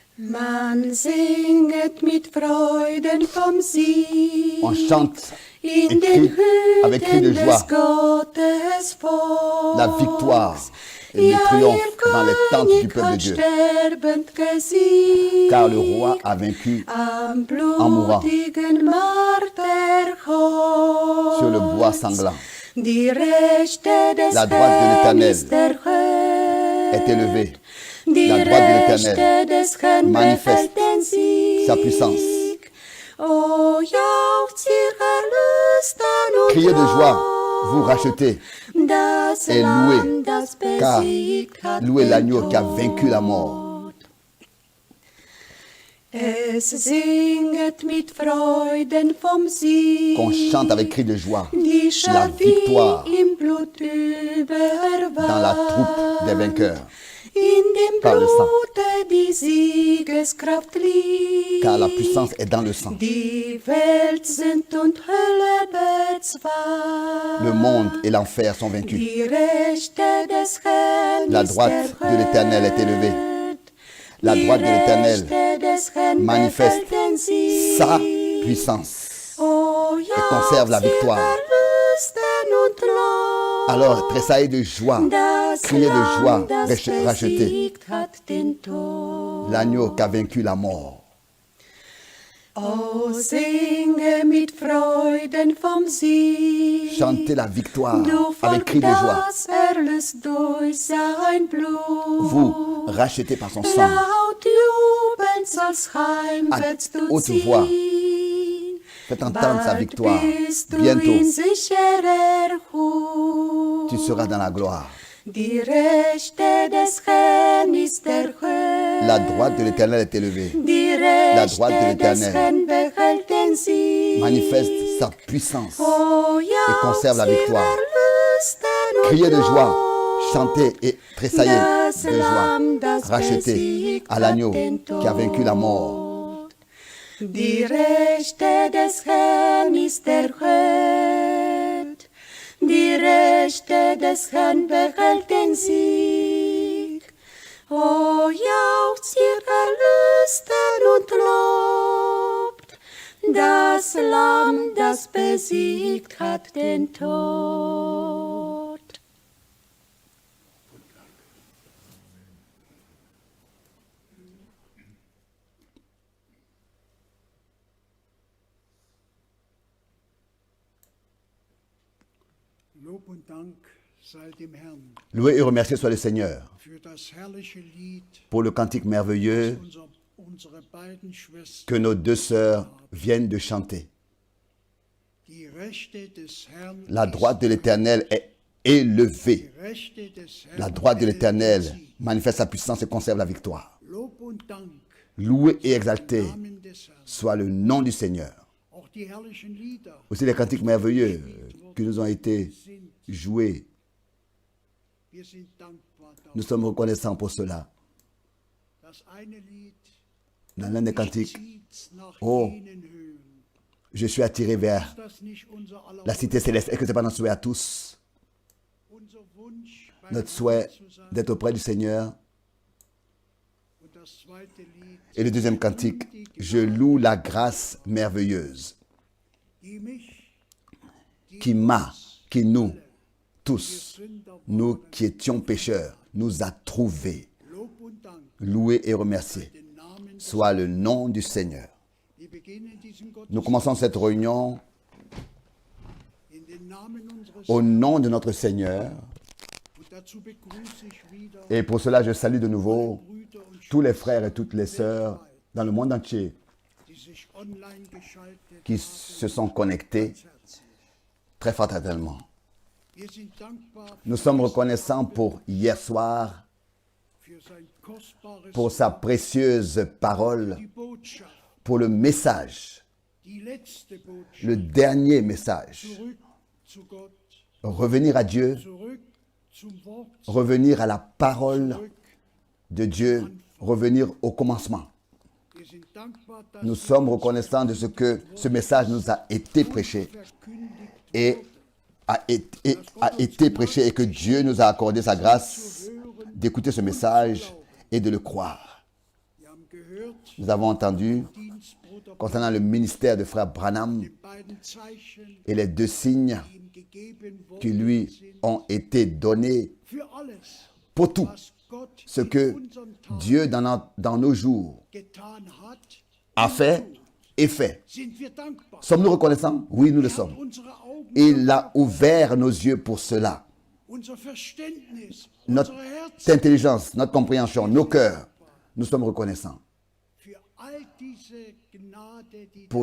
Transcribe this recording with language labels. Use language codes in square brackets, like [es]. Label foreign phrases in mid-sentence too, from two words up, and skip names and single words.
[de] Man singet mit Freuden vom Sieg [fr] On chante et [de] in den [fr] crie avec cri de [de] Hütten [fr] joie [de] des Gottes Volks. [fr] la victoire et [de] Ja, [fr] le triomphe [de] ihr [fr] dans les tentes du [de] König [fr] peuple de [de] hat [fr] Dieu. [de] sterbend gesiegt [fr] Car le roi a vaincu [de] am [fr] mourant [de] blutigen Marterkreuz. [fr] sur le bois sanglant. [de] Die Rechte des [fr] La droite de l'Éternel [de] ist erhöht. [fr] est élevée. [de] Die [fr] La droite de l'Éternel [de] Rechte des Herrn [fr] manifeste [de] behält den Sieg. [fr] sa puissance. [de] O jauchzt ihr Erlösten und [fr] Criez de joie, vous rachetez, [de] das [fr] et [de] Lamm, [fr] louez, [de] das [fr] car [de] besiegt hat [fr] louez [de] den [fr] l'agneau qui a [de] Tod. [fr] vaincu la mort. [de] Es singet mit Freuden vom Sieg. [fr] Qu'on chante avec cri de joie [de] Die [fr] la [de] Schar, [fr] victoire [de] die im Blut überwand. [fr] dans la troupe des vainqueurs. [de] In dem [fr] par le sang. [de] Blute die Siegeskraft liegt. [fr] Car la puissance est dans le sang. [de] Die Welt sind und Hölle bezweit. [fr] Le monde et l'enfer sont vaincus. [de] Die Rechte des Herrn [fr] La [de] ist [fr] droite de l'Éternel est élevée. La [de] Die [fr] droite de l'Éternel [de] Rechte des Herrn [fr] manifeste [de] behält den Sieg. [fr] sa puissance. [de] Oh, [fr] conserve la [de] jauchzt ihr [fr] victoire. [de] Erlösten und lobt. [fr] Alors, tressaillez de joie, [de] Das [fr] criez de joie, [de] Lamm, das [fr] rachetez [de] besiegt hat den Tod. [fr] l'agneau qui a vaincu la mort. [de] Oh, singe mit Freuden vom Sieg. [fr] Chantez la victoire [de] Du [fr] avec [de] Volk, [fr] cri de joie. [de] das erlöst durch sein Blut. [fr] Vous, rachetés par son sang, [de] Laut jubelnd soll's heimwärts du [fr] haute voix, [de] ziehen. [fr] faites entendre sa [de] Bald [fr] victoire. [de] bist du [fr] Bientôt, [de] in sicherer Hut. [fr] tu seras dans la gloire. [de] Die Rechte des Herrn ist erhöht. [fr] La droite de l'Éternel est élevée. [de] Die [fr] La droite de [de] Rechte des [fr] l'Éternel [de] Herrn behält den Sieg. [fr] manifeste sa puissance. [de] Oh, [fr] et conserve la [de] jauchzt ihr [fr] victoire. [de] Erlösten und [fr] Criez de joie, [de] lobt. [fr] chantez et tressaillez [de] Das [fr] de joie. [de] Lamm, das [fr] Rachetez [de] besiegt [fr] à l'agneau [de] hat den [fr] qui a vaincu la mort. [de] Tod. Die Rechte des Herrn ist erhöht. Die Rechte des Herrn behält den Sieg. O jauchzt ihr Erlösten und lobt. Das Lamm, das besiegt hat den Tod. Lob und Dank sei dem Herrn [fr] Loué et remercié soit le Seigneur [de] für das herrliche Lied, [fr] pour le cantique merveilleux [de] unsere beiden Schwestern. [fr] que nos deux sœurs viennent de chanter. [de] Die Rechte des Herrn, [fr] La droite de l'Éternel est élevée. [de] die Rechte des Herrn [fr] La droite de [de] behält [fr] l'Éternel [de] den Sieg. [fr] manifeste sa puissance et conserve la victoire. [de] Lob und Dank [fr] Loué et exalté [de] im Namen des Herrn. [fr] soit le nom du Seigneur. [de] Auch die herrlichen Lieder [fr] Aussi les cantiques merveilleux qui nous ont été joués. [de] wir sind dankbar dafür. [fr] Nous sommes reconnaissants pour cela. [de] Das eine Lied [fr] Dans l'un des cantiques, [de] zieht's nach Oh. jenen Höhen. [fr] je suis attiré vers [de] Ist das nicht unser aller [fr] la cité céleste. Est-ce que ce n'est pas notre souhait à tous? [de] unser Wunsch, bei [fr] Notre [de] Gott [fr] souhait [de] zu sein? [fr] d'être auprès du Seigneur. [de] Und das zweite Lied, [fr] Et le deuxième cantique, je loue la grâce merveilleuse [de] die mich, [fr] qui m'a, qui nous, tous, [de] Sünder, [fr] nous qui étions pécheurs, nous a trouvés. [de] Lob und Dank, [fr] Loué et remercié [de] den Namen, [fr] soit le nom du Seigneur. [de] wir beginnen diesen [fr] Nous [de] Gottesdienst [fr] commençons cette réunion [de] in den Namen unseres [fr] au nom de notre Seigneur. [de] und dazu begrüße ich wieder [fr] Et pour cela, je salue de nouveau [de] Brüder und [fr] tous les frères et toutes les sœurs dans le monde entier [de] die sich online geschaltet [fr] qui se sont connectés [de] herzlich. [fr] très fraternellement. [de] Wir sind dankbar [fr] Nous sommes reconnaissants pour hier soir, [de] für sein kostbares [fr] pour sa précieuse parole, [de] die Botschaft, [fr] pour le message, [de] die letzte Botschaft, [fr] le dernier message. [de] zurück zu Gott, [fr] Revenir à Dieu, [de] zurück zum Wort, [fr] revenir à la parole [de] zurück. [fr] de Dieu, revenir au commencement. [de] Wir sind dankbar, dass [fr] Nous sommes reconnaissants de ce que ce message nous a été prêché [de] verkündigt [fr] et a été prêché et que Dieu nous a accordé sa grâce d'écouter ce message et de le croire. [de] Wir haben gehört, gehört, [fr] nous avons entendu [de] Dienstbruder [fr] concernant le ministère de frère Branham [de] den beiden Zeichen, [fr] et les 2 signes [de] die ihm gegeben [fr] qui [de] worden [fr] lui [de] sind, [fr] ont été donnés [de] für alles, [fr] pour tout [de] was Gott [fr] ce [de] in [fr] que [de] unseren Tagen [fr] Dieu dans nos jours [de] getan hat, [fr] a fait et fait. [de] sind wir dankbar. [fr] Sommes-nous reconnaissants? Oui, nous le [de] Er hat [fr] sommes. [de] unsere Augen, [fr] Il a ouvert nos yeux pour cela. [de] unser Verständnis, [fr] Notre [de] unsere Herzen [fr] intelligence, notre compréhension, nos cœurs, nous sommes reconnaissants [de] für all diese Gnade, die [fr] pour